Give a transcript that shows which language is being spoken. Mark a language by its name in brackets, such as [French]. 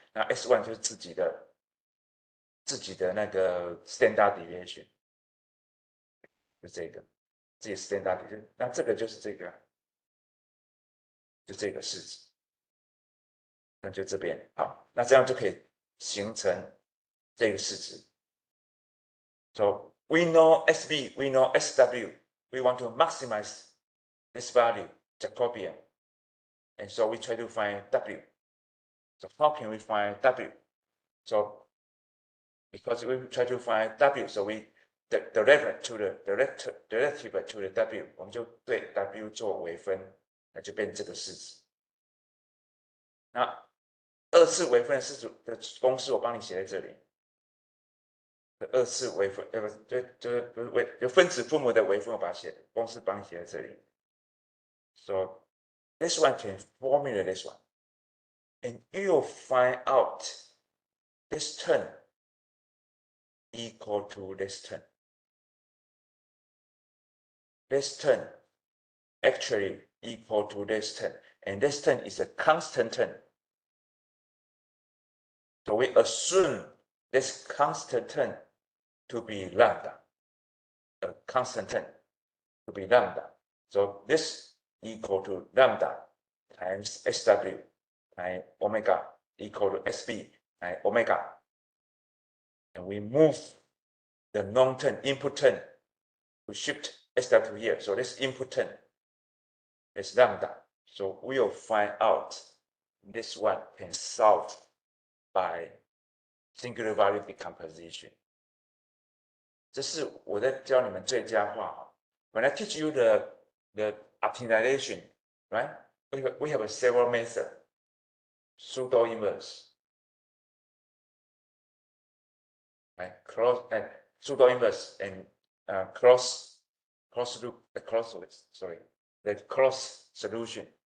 [Chinese] 那 S1 就是自己的那个 standard deviation， 就这个。自己 standard deviation， 那这个就是这个，就这个式子，那就这边好，那这样就可以形成这个式子。 [English] So we know SB, we know SW, we want to maximize this value, Jacobian, and so we try to find W. So how can we find W? So because we try to find W, so we the reference to the derivative to the W， [Chinese] 我们就对 W 做微分，那就变成这个式子。那二次微分式子的公式我帮你写在这里。二次微分，就分子分母的微分，我把它写公式帮你写在这里。 [English] So this one can formulate this one, and you'll find out this term equal to this term. This term actually equal to this term, and this term is a constant term. So we assume this constant term to be lambda, a constant term to be lambda. So this equal to lambda times SW times omega equal to SB times omega. And we move the non-term input term to shift SW here. So this input term is lambda. So we'll find out this one can solve by singular value decomposition. [Chinese] 这是我在教你们最佳化。 [English] When I teach you the optimization, right? We have several methods. Pseudo inverse, right? Cross and pseudo inverse and cross loop, sorry, the cross solution.